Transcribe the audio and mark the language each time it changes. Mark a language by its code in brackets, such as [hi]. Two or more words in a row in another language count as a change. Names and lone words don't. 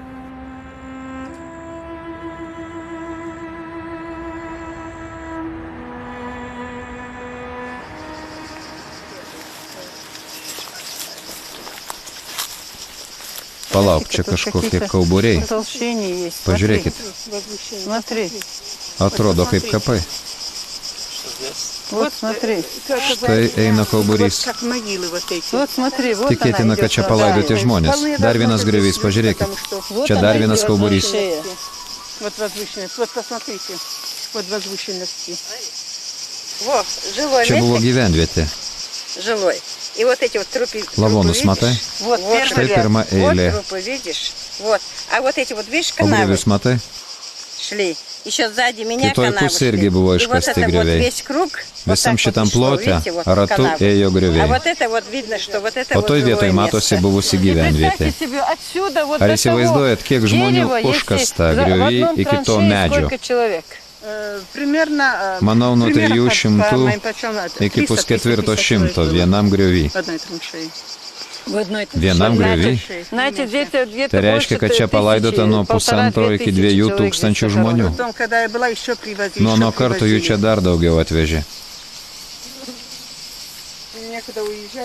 [lt] Palauk, čia kažkokie kauburiai. Pažiūrėkit. Atrodo kaip kapai. [ru] Вот смотри. [lt] Štai eina kauburys. [ru] Вот смотри, вот [lt] Tikėtina, kad čia palaidoti žmonės. Dar vienas griovys, pažiūrėkit. Čia dar vienas kauburys. [ru] Вот возвышенность. Вот посмотрите. Вот возвышенности. Во, жилой [lt] Čia buvo [ru] место. [lt] gyvenvietė. [ru] Жилой. И вот эти вот трупы. [lt] Lavonus matai? [ru] Вот, [lt] Štai pirma eilė. [ru] Вот трупы, видишь? Вот. А вот эти вот, видишь, [lt] O [ru] канавы. [lt] griovius matai? [ru] шли. Еще сзади меня [lt] Kitoj [ru] канавы [lt] pusėj [ru] шли. [lt] irgi buvo [ru] И вот [lt] iškasti [ru] это вот [lt] grioviai. [ru] весь круг. вот [lt] Visam [ru] так вот [lt] šitam [ru] шло, [lt] plote [ru] видите, вот [lt] ratu [ru] канавы. [lt] ėjo [ru] А [lt] grioviai. [ru] вот это вот видно, что вот это [lt] O [ru] вот [lt] toj [ru] жилое [lt] vietoj [ru] место. [lt] matosi buvusi gyvenvietė. [ru] себе отсюда вот [lt] Ar [ru] до [lt] įsivaizduojat, kiek žmonių [ru] дерева, [lt] užkasta [ru] если в [lt] grioviai [ru] одном [lt] iki to [ru] траншее [lt] medžio? [ru] сколько человек? Примерно... [lt] Manau, nuo [ru] примерно, 300 по моим подсчетам, [lt] iki [ru] 300-350 [lt] 100 [ru] человек [lt] vienam grioviai. [ru] в одной траншее. [lt] Vienam grioviai? [ru] Знаете, где-то [lt] Tai reiškia, kad čia palaidota nuo 1,5 iki 2 tūkstančių žmonių. [ru] Потом, когда я была, еще привозили. [lt] Nuo nuo karto jų čia dar daugiau atvežė. [ru] Некуда уезжать.